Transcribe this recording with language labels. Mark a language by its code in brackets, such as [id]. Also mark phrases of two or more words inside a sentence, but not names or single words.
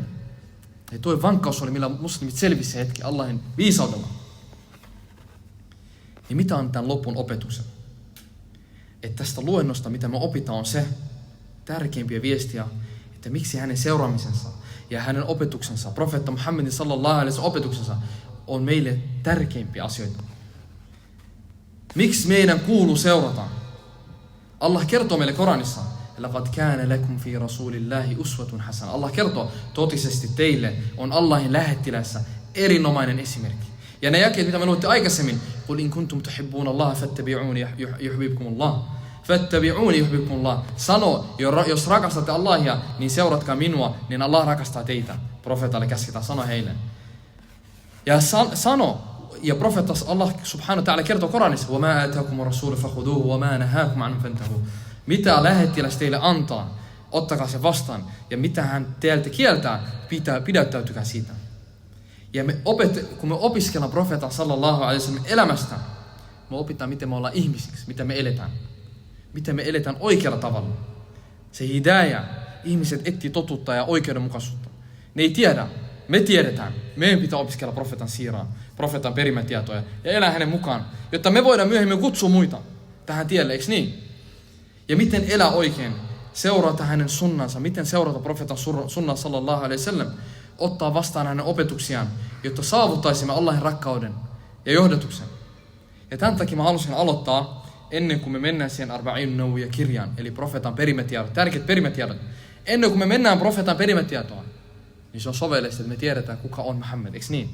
[fi] Ja tuo vankkaus oli, millä muslimit selvisi se hetki Allahin viisaudella. Ja mitä on tämän lopun opetuksen? Että tästä luennosta, mitä me opitaan, on se tärkeimpiä viestiä, että miksi hänen seuraamisensa ja hänen opetuksensa, profeetta Muhammedin [ar] صلى الله عليه وسلم [fi] opetuksensa, on meille tärkeimpiä asioita. Miksi meidän kuuluu seurata? Allah kertoo meille Koranissa, [ar] لَقَدْ كَانَ لَكُمْ فِي رَسُولِ اللَّهِ أُسْوَةٌ حَسَنَةٌ. [fi] Allah kertoo, totisesti teille on Allahin lähettilässä erinomainen esimerkki. Ja ne jakeet, mitä me luitte aikaisemmin, [ar] قُلْ إِن كُنْتُمْ تُحِبُّونَ اللَّهَ فَاتَّبِعُونِ يُحْبِبْكُمُ اللَّهُ. فَاتَّبِعُونِ يُحْبِبْكُمُ اللَّهُ. [fi] Sano, jos rakastatte Allahia, niin seuratkaa minua, niin Allah rakastaa teitä. Profeetalle käsketään, sano heille. Ja sano, ja profeetta Allah [ar] سبحانه وتعالى [fi] kertoo Koranissa, [ar] وَمَا آتَاكُمُ الرَّسُولُ فَخُذُوهُ وَمَا نَهَاكُمْ عَنْهُ فَانْتَهُوا. [fi] Mitä lähettiläs teille antaa, ottakaa se vastaan. Ja mitä hän teiltä kieltää, pidättäytykää siitä. Ja kun me opiskellaan profeetan [ar] صلى الله عليه وسلم [fi] elämästä, me opitaan, miten me ollaan ihmisiksi, miten me eletään. Miten me eletään oikealla tavalla. Se hidayah, ihmiset etsii totuutta ja oikeudenmukaisuutta. Ne ei tiedä, me tiedetään. Meidän pitää opiskella profeetan siiraa, profeetan perimätietoja ja elää hänen mukaan, jotta me voidaan myöhemmin kutsua muita tähän tielle, eikö niin? Ja miten elää oikein, seurata hänen sunnansa, miten seurata profeetan sunnaa [ar] صلى الله عليه وسلم, [fi] ottaa vastaan hänen opetuksiaan, jotta saavuttaisimme Allahin rakkauden ja johdatuksen. Ja tämän takia mä halusin aloittaa, ennen kuin me mennään siihen Arba'in Nawawiyya kirjaan, eli profeetan perimätiedot, tärkeät perimätiedot. Ennen kuin me mennään profeetan perimätietoon, niin se on sovellista, että me tiedetään, kuka on Muhammed, eikö niin?